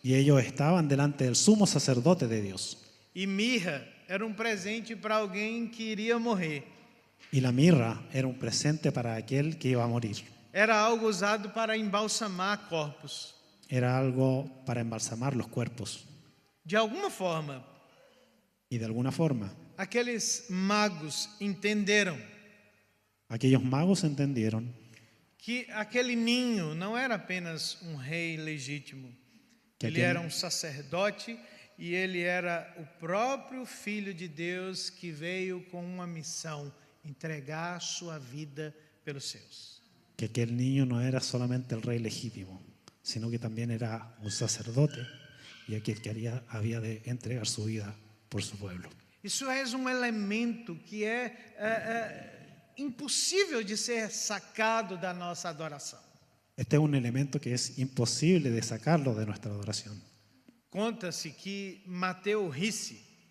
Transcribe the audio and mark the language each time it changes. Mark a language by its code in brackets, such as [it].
[es] Y ellos estaban delante del sumo sacerdote de Dios. [pt] E mirra era um presente para alguém que iria morrer. [es] Y la mirra era un presente para aquel que iba a morir. [pt] Era algo usado para embalsamar corpos. [es] Era algo para embalsamar los cuerpos. [pt] De alguma forma, [es] Y de alguna forma, [pt] aqueles magos entenderam [es] aquellos magos entendieron [pt] que aquele ninho não era apenas um rei legítimo. [es] Que [pt] Ele era um sacerdote e ele era o próprio Filho de Deus que veio com uma missão: entregar sua vida pelos seus. [es] que aquel niño no era solamente el rey legítimo, sino que también era un sacerdote y aquel que había de entregar su vida por su pueblo. [pt] Isso é um elemento que é impossível de ser sacado da nossa adoração. [es] Este es un elemento que es imposible de sacarlo de nuestra adoración. [pt] Conta-se que Mateo Ricci,